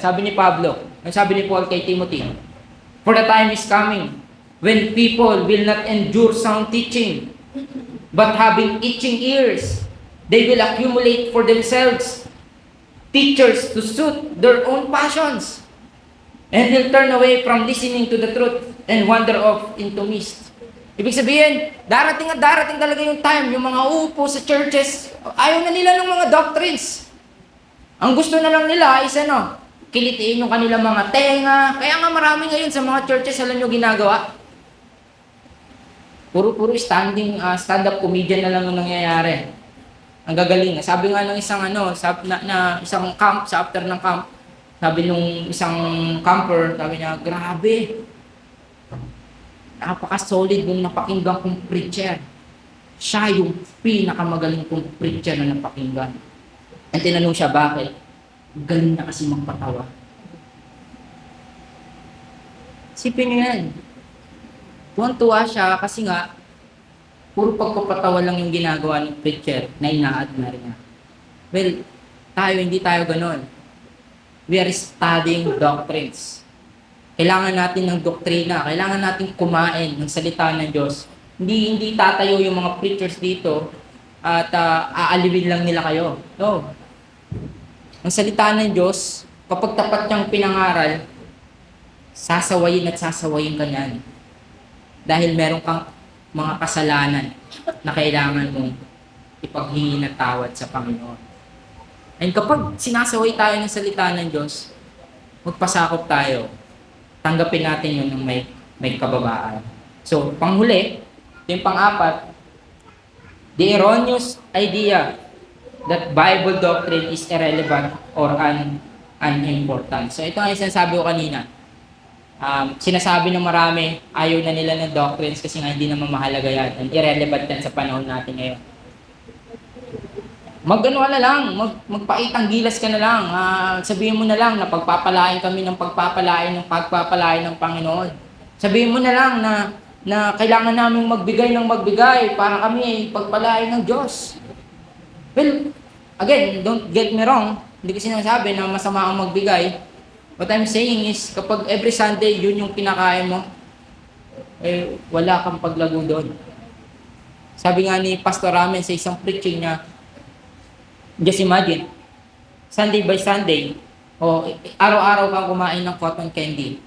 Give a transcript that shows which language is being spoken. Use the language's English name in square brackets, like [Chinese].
[Filipino] Sabi ni Pablo, ang sabi ni Paul kay Timothy, [English] "For the time is coming when people will not endure sound teaching, but having itching ears, they will accumulate for themselves teachers to suit their own passions, and will turn away from listening to the truth and wander off into mist." [Filipino] Ibig sabihin, darating at darating talaga yung time, yung mga uupo sa churches, ayaw na nila ng mga doctrines. Ang gusto na lang nila is kilitiin yung kanilang mga tenga. Kaya nga marami ngayon sa mga churches, alam nyo ginagawa? Puro stand-up comedian na lang yung nangyayari. Ang gagaling. Sabi nga ng isang isang camp, sa after ng camp, sabi nung isang camper, sabi niya, "Grabe, napaka-solid nung napakinggan kong preacher. Siya yung pinakamagaling kong preacher na napakinggan." At tinanong siya, bakit? Galing na kasi magpatawa. Sipin niyo yan. Tuwan-tuwa siya kasi nga, puro pagpapatawa lang yung ginagawa ng preacher na ina-admire niya. Well, hindi tayo ganon. [English] We are studying doctrines. [Filipino] Kailangan natin ng doktrina. Kailangan natin kumain ng salita ng Diyos. Hindi tatayo yung mga preachers dito at aalibin lang nila kayo. No. Ang salita ng Diyos, kapag tapat niyang pinangaral, sasawayin at sasawayin ka niyan. Dahil meron kang mga kasalanan na kailangan mong ipaghingi ng tawad sa Panginoon. And kapag sinasaway tayo ng salita ng Diyos, magpasakop tayo. Tanggapin natin yun ng may kababaan. So, panghuli, yung pang-apat, [English] the erroneous idea that Bible doctrine is irrelevant or unimportant. [Filipino] So, ito ang sinasabi ko kanina. Sinasabi ng marami, ayaw na nila ng doctrines kasi nga hindi naman mahalaga yan. And irrelevant yan sa panahon natin ngayon. Magpaitang gilas ka na lang. Sabihin mo na lang na pagpapalain kami ng pagpapalain ng Panginoon. Sabihin mo na lang na kailangan namin magbigay para kami ay pagpalain ng Diyos. [English] Well, again, don't get me wrong. [Filipino] Hindi ko sinasabi na masama ang magbigay. [English] What I'm saying is, [Filipino] kapag every Sunday yun yung kinakain mo, wala kang paglago doon. Sabi nga ni Pastor Ramen sa isang preaching niya, [English] just imagine, Sunday by Sunday, [Filipino] araw-araw kang kumain ng cotton candy.